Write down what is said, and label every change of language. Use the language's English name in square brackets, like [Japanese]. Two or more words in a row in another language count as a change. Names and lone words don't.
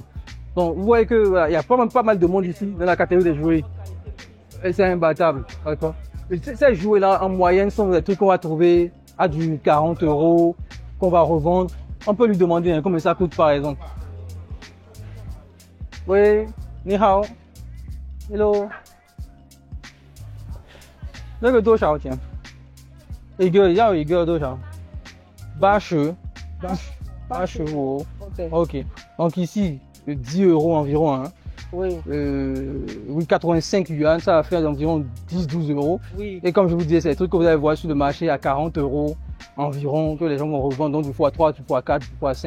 [French] Donc, vous voyez que voilà, il y a pas mal de monde ici dans la catégorie des jouets. Et c'est imbattable, d'accord. Ces jouets-là, en moyenne, sont des trucs qu'on va trouver à du 40 €, qu'on va revendre, on peut lui demander hein, combien ça coûte par exemple. Oui, [Chinese] 你好. [French] Hello. [Chinese] 那个多少钱？一个要一个多少？80 85. [French] Ok. Ok. Donc ici, 10 euros environ. Hein. Oui. Oui, 85 yuan, ça va faire environ 10-12 euros. Oui. Et comme je vous disais, c'est des trucs que vous allez voir sur le marché à 40 euros environ, que les gens vont revendre, donc du x3, du x4, du x5.